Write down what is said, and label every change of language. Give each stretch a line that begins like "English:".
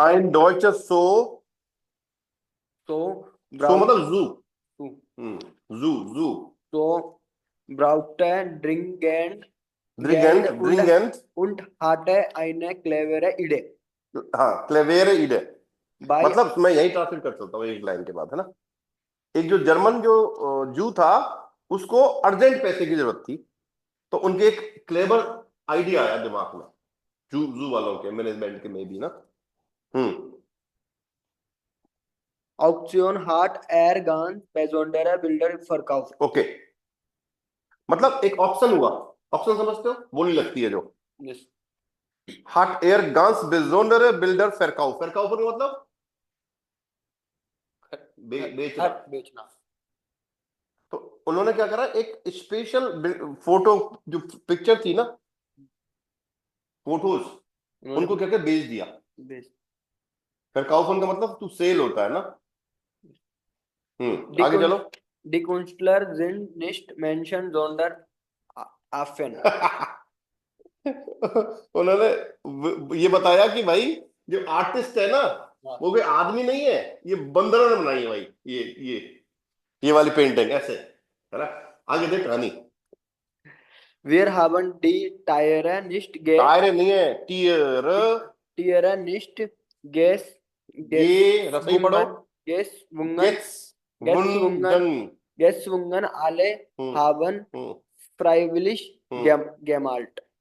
German: ein deutscher so so so braucht
Hindi: मतलब जू,
German: zu जू so brauchte dringend dringend Geld dringend und hatte eine clevere Idee.
Hindi: हाँ
German: क्लेवेरे इडे, Bei
Hindi: मतलब मैं यही ट्रांसलेट कर सकता हूँ एक लाइन के बाद, है ना। एक जो जर्मन जो जू था, उसको अर्जेंट पैसे की जरूरत थी, तो उनके एक क्लेवर आइडिया आया दिमाग में, जू जू वालों के मैनेजमेंट के में भी ना।
German: Auktion hat er ganz besondere Bilder verkauft.
Hindi: Okay, मतलब एक ऑप्शन हुआ, ऑप्शन समझते हो, बोली लगती है जो।
English: Yes.
German: हाट एयर गांस बेजोंडर बिल्डर फेरकाउ, फेरकाउ
Hindi: का मतलब बेचना। बेचना। तो उन्होंने क्या करा, एक स्पेशल फोटो जो पिक्चर थी ना, फोटोज, उनको क्या क्या बेच दिया। बेच फेरकाउफन का मतलब तू सेल होता है ना। आगे चलो।
German: Die Künstler sind nicht Menschen, sondern Affen.
Hindi: उन्होंने ये बताया कि भाई जो आर्टिस्ट है ना, वो कोई आदमी नहीं है, ये बंदरों ने बनाई है भाई, ये ये वाली पेंटिंग ऐसे, है ना। आगे देख कहानी।
German: Wir haben die Tiere nicht
Hindi: tyre नहीं है, टियर,
German: Tiere nicht
Hindi: ये रसोई पढ़ो,
German: gezwungen, गेट्स वुंडन। gezwungen, alle haben freiwillig gemalt.